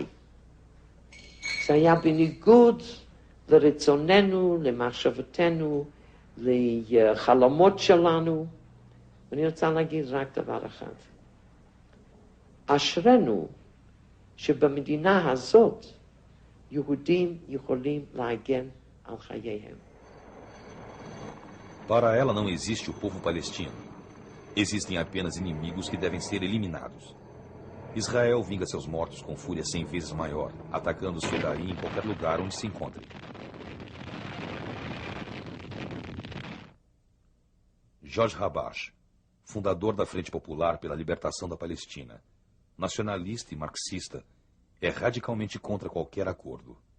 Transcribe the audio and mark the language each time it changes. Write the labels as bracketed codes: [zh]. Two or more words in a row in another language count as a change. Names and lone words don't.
[he] זה היה בניגוד לרצוננו, למחשבתנו, לחלומות שלנו. ואני רוצה להגיד רק דבר אחד. אשרנו שבמדינה הזאת יהודים יכולים להגן על חייהם. [pt] Para ela não existe o povo palestino. Existem apenas inimigos que devem ser eliminados. Israel vinga seus mortos com fúria 100 vezes maior, atacando os fedaim em qualquer lugar onde se encontre. George Habash, fundador da Frente Popular pela Libertação da Palestina, nacionalista e marxista, é radicalmente contra qualquer acordo.